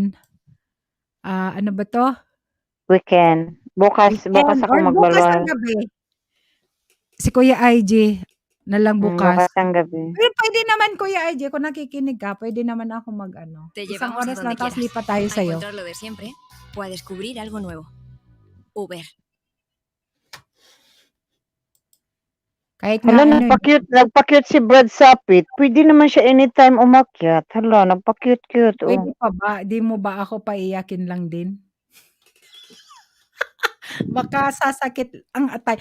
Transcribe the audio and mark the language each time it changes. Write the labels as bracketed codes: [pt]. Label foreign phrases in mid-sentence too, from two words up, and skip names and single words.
[tl] Ano ba to? Weekend. Bukas ako magbalwal. Bukas ng gabi. Si Kuya IG na lang bukas. Bukas ng gabi. Pwede naman, Kuya IG, kung nakikinig ka, pwede naman ako isang oras lang, tapos lipat tayo sa'yo. [es] Encontrar lo de siempre o a descubrir algo nuevo. Uber. [tl] Kahit Hala, nagpa-cute si Brad Sapit. Pwede naman siya anytime umakyat. Hala, nagpa-cute. Pwede pa ba? Di mo ba ako paiyakin lang din? Baka sasakit ang atay.